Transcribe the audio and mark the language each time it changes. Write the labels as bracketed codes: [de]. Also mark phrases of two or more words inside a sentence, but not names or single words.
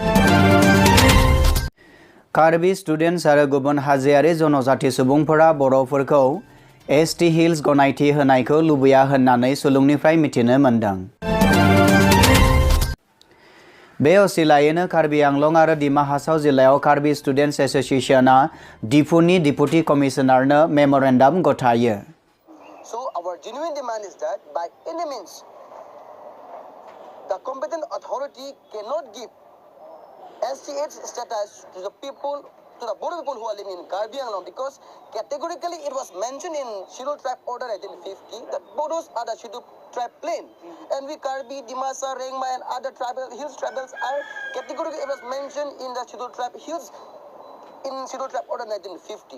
[brx] कार्बि स्टुडेन्टस आरो गुबुन हाजोआरि जनजाति सुबुंफोरा बर'फोरखौ एसटि हिल्स गनायथि होनायखौ लुबैया होननानै सुलुंनिफ्राय मिथिनो मोनदों। बे असिलायैनो कार्बि आंलं आरो डिमा हासाव जिल्लायाव कार्बि स्टुडेन्टस एस'सिएशनआ डिफुनि डिपुटि कमिशनारनो मेम'रेन्डाम गथायो। [en] So our genuine demand is that by any means the competent authority cannot give SCH status to the people, to the Bodo people who are living in Karbi Anglong because categorically it was mentioned in Scheduled Tribe Order 1950 that Bodos are the Scheduled Tribe Plain and we Karbi, Dimasa, Rengma and other tribal hills tribals are categorically it was mentioned in the Scheduled Tribe Hills in Scheduled Tribe Order 1950.